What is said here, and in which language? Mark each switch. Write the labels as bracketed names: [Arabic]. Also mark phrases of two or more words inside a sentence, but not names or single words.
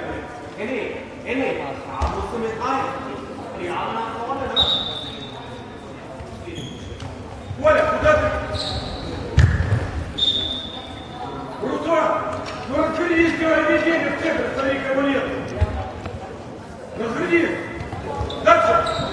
[German] Henning, da musst du mit rein. Die Arme nach vorne, ne? [Russian] Коля, куда ты? Руслан, ну развернись, ведение в центр, смотри, кого нет. Развернись. Дальше.